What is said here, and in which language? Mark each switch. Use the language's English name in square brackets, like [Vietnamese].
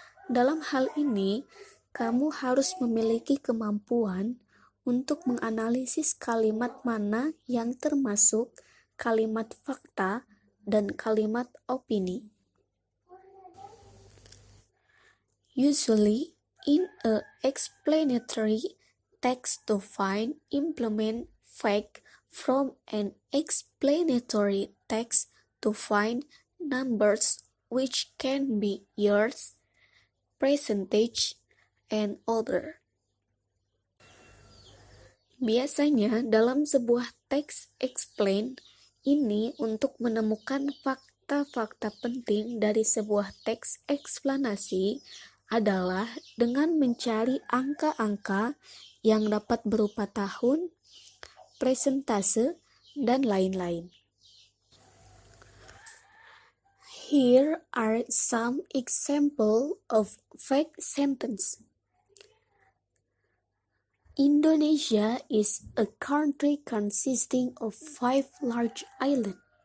[Indonesian] Dalam hal ini, kamu harus memiliki kemampuan untuk menganalisis kalimat mana yang termasuk kalimat fakta dan kalimat opini. [English] Usually, in a explanatory text to find implement fact from an explanatory text to find numbers which can be years, percentage, and other. [Indonesian] Biasanya dalam sebuah teks explain ini untuk menemukan fakta-fakta penting dari sebuah teks eksplanasi adalah dengan mencari angka-angka yang dapat berupa tahun, presentase, dan lain-lain. [English] Here are some examples of fake sentences. Indonesia is a country consisting of 5 large islands.